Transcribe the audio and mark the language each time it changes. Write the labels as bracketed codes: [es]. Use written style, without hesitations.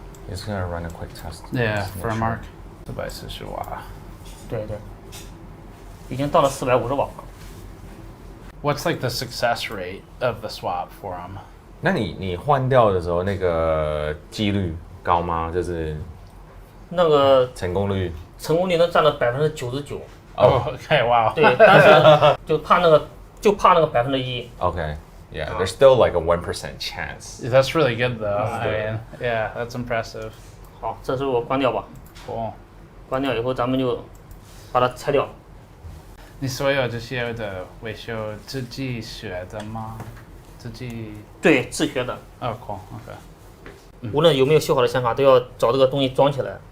[en] It's gonna run a quick test. Yeah, for Mark. [zh] 440瓦。对对，已经到了450瓦。 [en] What's like the success rate of the swap for them? [zh] 那你换掉的时候，那个几率高吗？就是那个成功率能占到99%。 [en] Oh, okay, wow. [zh] 对，但是就怕那个1%。 [en] Okay. Yeah, there's still like a 1% chance. That's really good though. I mean, yeah, that's impressive. [zh] 好，这时候我关掉吧。 [en] Cool. [zh] 关掉以后，咱们就把它拆掉。你所有这些的维修自己学的吗？自己？对，自学的。 [en] Oh, cool. Okay. [zh] 无论有没有修好的显卡，都要找这个东西装起来。